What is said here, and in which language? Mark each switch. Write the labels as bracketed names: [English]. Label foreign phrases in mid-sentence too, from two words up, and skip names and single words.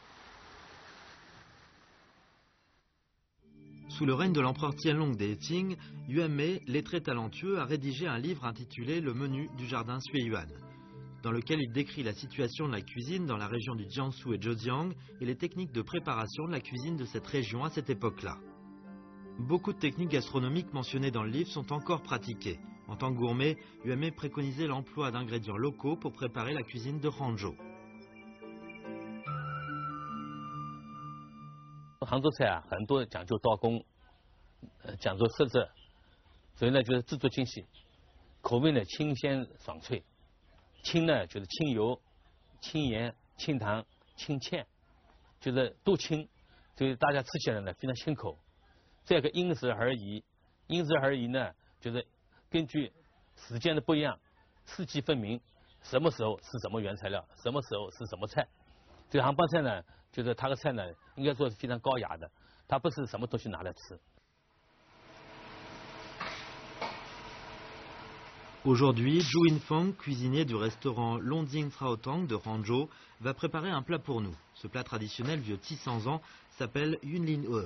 [French] Sous le règne de l'empereur Tianlong des Qing, Yuan Mei, lettré talentueux, a rédigé un livre intitulé Le menu du jardin Suiyuan, dans lequel il décrit la situation de la cuisine dans la région du Jiangsu et Zhejiang et les techniques de préparation de la cuisine de cette région à cette époque-là. Beaucoup de techniques gastronomiques mentionnées dans le livre sont encore pratiquées. En tant que gourmet, Yuan Mei préconisait l'emploi d'ingrédients locaux pour préparer la cuisine de Ranzhou. [Chinese] 杭州菜啊，很多讲究刀工，讲究色泽，所以呢就是制作精细，口味呢清鲜爽脆，清呢就是清油、清盐、清糖、清芡，就是都清，所以大家吃起来呢非常清口。这个因时而宜，因时而宜呢就是根据时间的不一样，四季分明，什么时候是什么原材料，什么时候是什么菜。这个杭帮菜呢，就是它的菜呢，应该说是非常高雅的，它不是什么东西拿来吃。 [French] Aujourd'hui, Zhu Yinfeng, cuisinier du restaurant Longjing Traotang de Ranzhou, va préparer un plat pour nous. Ce plat traditionnel vieux de 600 ans s'appelle Yunlin He.